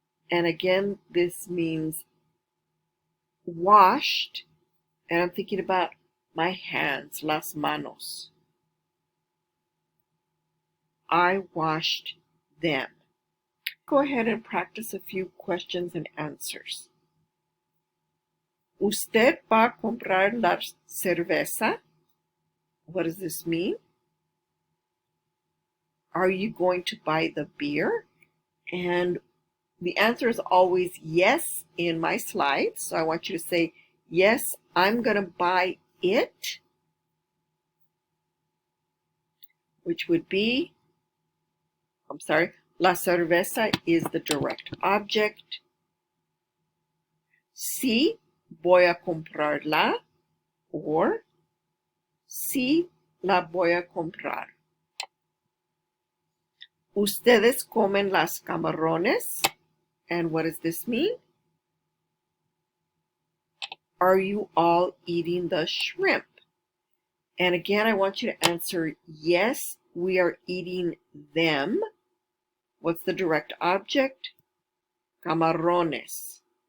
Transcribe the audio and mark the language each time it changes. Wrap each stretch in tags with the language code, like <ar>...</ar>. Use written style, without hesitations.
<en>And again, this means washed. And I'm thinking about my hands, las manos. I washed them. Go ahead and practice a few questions and answers.</en> <es>¿Usted va a comprar la cerveza?</es> <en>What does this mean? Are you going to buy the beer? And the answer is always yes in my slides. So I want you to say, yes, I'm going to buy it, which would be, la cerveza is the direct object.</en> <es>Sí, voy a comprarla, or sí, la voy a comprar. ¿Ustedes comen las camarones?</es> <en>And what does this mean? Are you all eating the shrimp? And again, I want you to answer, yes, we are eating them. What's the direct object? Camarones.</en>